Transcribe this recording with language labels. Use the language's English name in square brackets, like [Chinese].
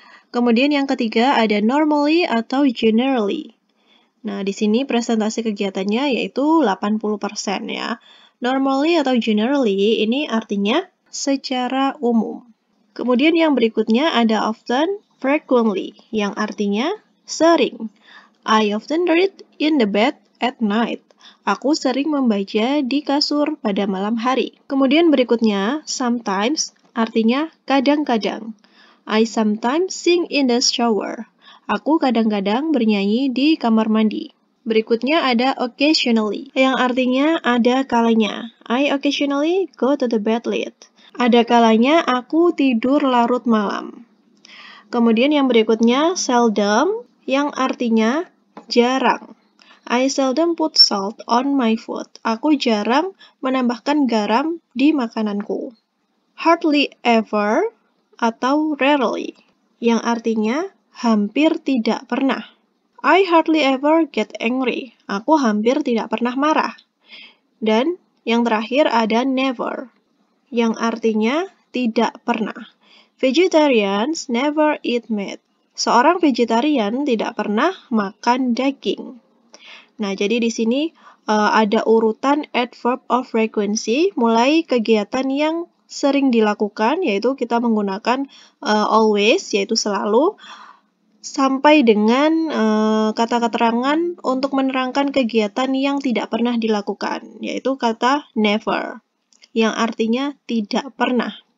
[Indonesian] Kemudian yang ketiga ada normally atau generally. Nah, di sini presentasi kegiatannya yaitu 80% ya. Normally atau generally ini artinya secara umum. Kemudian yang berikutnya ada often, frequently, yang artinya sering. [English] I often read in the bed at night. [Indonesian] Aku sering membaca di kasur pada malam hari. Kemudian berikutnya, sometimes, artinya kadang-kadang. [English] I sometimes sing in the shower. [Indonesian] Aku kadang-kadang bernyanyi di kamar mandi. Berikutnya ada occasionally, yang artinya ada kalanya. [English] I occasionally go to the bed late. [Indonesian] Ada kalanya aku tidur larut malam. Kemudian yang berikutnya seldom, yang artinya jarang. [English] I seldom put salt on my food. [Indonesian] Aku jarang menambahkan garam di makananku. Hardly ever atau rarely, yang artinya hampir tidak pernah. [English] I hardly ever get angry. [Indonesian] Aku hampir tidak pernah marah. Dan yang terakhir ada never, yang artinya tidak pernah. [English] Vegetarians never eat meat. [Indonesian] Seorang vegetarian tidak pernah makan daging. Nah, jadi di sini ada urutan adverb of frequency, mulai kegiatan yang sering dilakukan, yaitu kita menggunakan always, yaitu selalu, sampai dengan kata keterangan untuk menerangkan kegiatan yang tidak pernah dilakukan, yaitu kata never, yang artinya tidak pernah.